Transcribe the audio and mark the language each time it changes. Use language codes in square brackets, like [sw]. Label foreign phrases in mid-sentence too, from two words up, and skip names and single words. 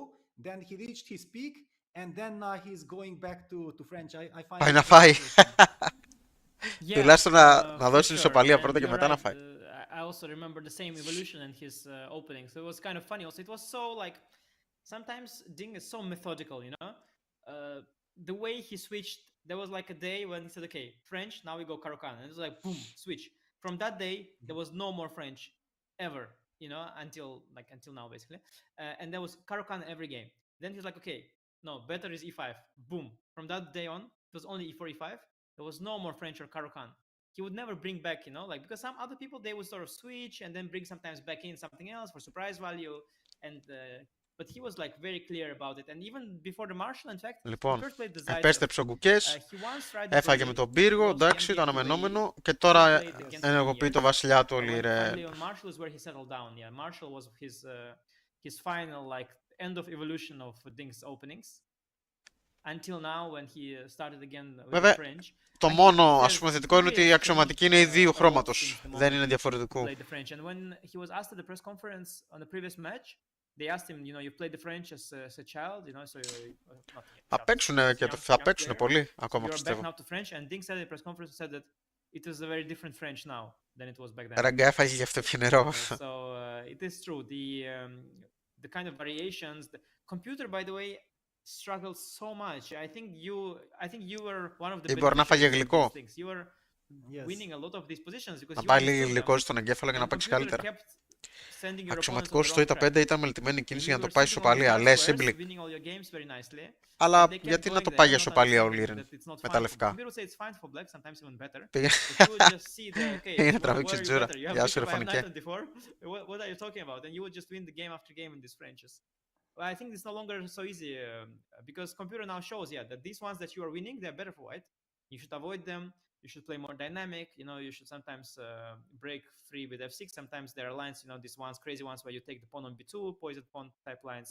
[en] Then he reached his peak, and then he's going back to French. I find [el] Πάει [en] it [el] να [en] very [el] φάει. [en] Yeah, [el] Τουλάχιστον να [en] for [el] δώσει την [en] sure. [el] ισοπαλία [en] And [el] πρώτα και [en] you're [el] μετά να [en] right, [el] φάει. [en] I also remember the same evolution in his opening, so it was kind of funny. Also, it was so like sometimes Ding is so methodical, you know. The way he switched, there was like a day when he said, "Okay, French, now we go Caro-Kann," and it was like boom, switch. From that day, there was no more French ever, you know, until now basically, and there was Caro-Kann every game. Then he's like, "Okay, no, better is e5." Boom. From that day on, it was only e4, e5. There was no more French or Caro-Kann. He would never bring back, you know, like because some other people they would sort of switch and then bring sometimes back in something else for surprise value, and but he was like very clear about it. And even before the Marshall, in fact, [el] Λοιπόν, [en] he first played the Zaitsev. [el] επέστρεψε ο Gukesh, [en] He once tried the [el] έφαγε Μπορεί, με τον πύργο, [en] lost the [el] εντάξει, [en] Endgame [el] το [en] to [el] αναμενόμενο, Μπορεί. και τώρα [en] He played against [el] ενεργοποιεί [en] Liren. [el] το βασιλιά του ο [en] And when [el] Liren. [en] finally on Marshall is where he settled down. Yeah, Marshall was his final like end of evolution of Ding's openings. Until now when he started again with [el] Βέβαια, [en] the French. [el] το μόνο ας πούμε θετικό είναι ότι οι αξιωματικοί είναι οι δύο χρώματος. Δεν είναι διαφορετικού. [en] Played the French. And when he was asked at the press conference on the previous match they asked him, you know, you played the French as a child, you know, so not [el] Θα παίξουνε και θα παίξουνε πολύ ακόμα [en] you're back [el] πιστεύω. [en] now to French, and Ding said in the press conference said that it was a very different French now than it was back then. [el] Ράγκα έφαγε γι' αυτό πιο νερό. [en] So it is true. The kind of variations. The computer, by the way, struggled so much. I think you were one of the. [el] Ή μπορεί να φάγε γλυκό. [en] You were winning a lot of these positions because [el] Να [en] you [el] πάλι γλυκό στον εγκέφαλο για να παίξει καλύτερα. Αξιωματικός στο Είτε 5 ήταν μελετημένη κίνηση για να το πάει ισοπαλία. Λε σύμπλη. Αλλά γιατί να το πάει για ισοπαλία ο Λίρεν με τα λευκά. Πήγε να τραβήξει την τζούρα. Γεια σου ρε φωνικέ. [en] What are you talking about? And you would just win the game after game in these Frenches. Well, I think it's no longer so easy because computer now shows, yeah, that these ones that you are winning, they're better for white. You should avoid them. You should play more dynamic. You know, you should sometimes break free with f6. Sometimes there are lines, you know, these ones, crazy ones where you take the pawn on b2, poisoned pawn type lines.